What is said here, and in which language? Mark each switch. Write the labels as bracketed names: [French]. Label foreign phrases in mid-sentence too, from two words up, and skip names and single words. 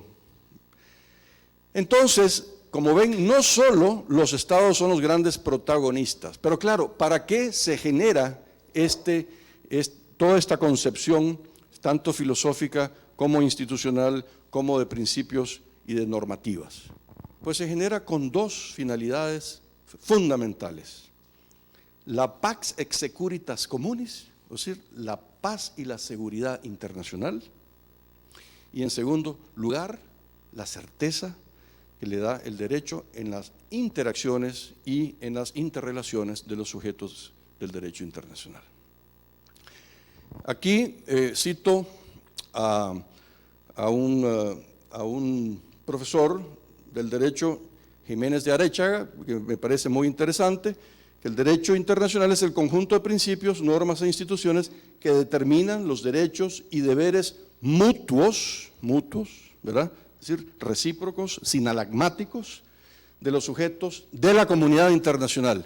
[Spanish] Entonces, como ven, no solo los estados son los grandes protagonistas, pero claro, ¿para qué se genera toda esta concepción, tanto filosófica como institucional, como de principios y de normativas? Pues se genera con dos finalidades fundamentales: la [Latin] pax et securitas communis, [Spanish] es decir, la paz y la seguridad internacional, y en segundo lugar, la certeza que le da el derecho en las interacciones y en las interrelaciones de los sujetos del derecho internacional. Aquí cito a un profesor del derecho, Jiménez de Arechaga, que me parece muy interesante, que el derecho internacional es el conjunto de principios, normas e instituciones que determinan los derechos y deberes mutuos, ¿verdad?, es decir, recíprocos, sinalagmáticos, de los sujetos de la comunidad internacional.